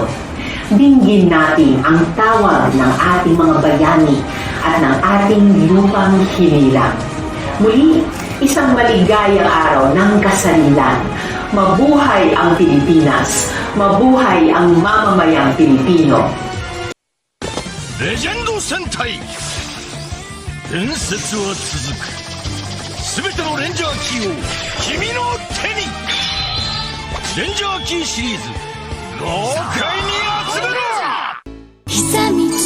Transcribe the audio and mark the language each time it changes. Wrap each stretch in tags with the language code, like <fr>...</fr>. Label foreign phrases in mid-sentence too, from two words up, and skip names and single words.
<tl>Dinggin natin ang tawag ng ating mga bayani at ng ating lupang hinilang. Muli, isang maligayang araw ng kasalinan. Mabuhay ang Pilipinas! Mabuhay ang mamamayang Pilipino!</tl> <ja>Legend Sentai 伝説は続く。すべてのレンジャーキーを君の手に。レンジャーキーシリーズ豪快に集めろ。</ja>